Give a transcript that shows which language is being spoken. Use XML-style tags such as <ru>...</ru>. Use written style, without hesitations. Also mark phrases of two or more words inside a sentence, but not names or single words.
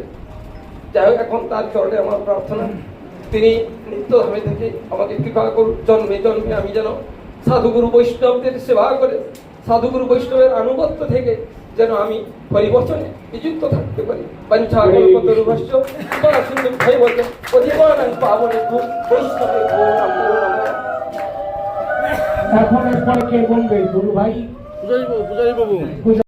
<bn>যাই হোক, এখন তার চরণে আমার প্রার্থনা, তিনি নিত্যধামে থেকে আমাকে কৃপা করুন, জন্মে জন্মে আমি যেন সাধুগুরু বৈষ্ণবদের সেবা করে, সাধুগুরু বৈষ্ণবের আনুগত্য থেকে যেন আমি পরিবর্তনে নিযুক্ত থাকতে পারি।</bn> <sa>পঞ্চাকল্পতরুভ্যশ্চ কৃপা সিন্ধু ভৈবত পতিতানাং পাবনেভ্যো বৈষ্ণবেভ্যো নমো নমঃ।</sa> <bn>এখন এরপরে কে বলবে? গুরু ভাই পূজারী বাবু</bn>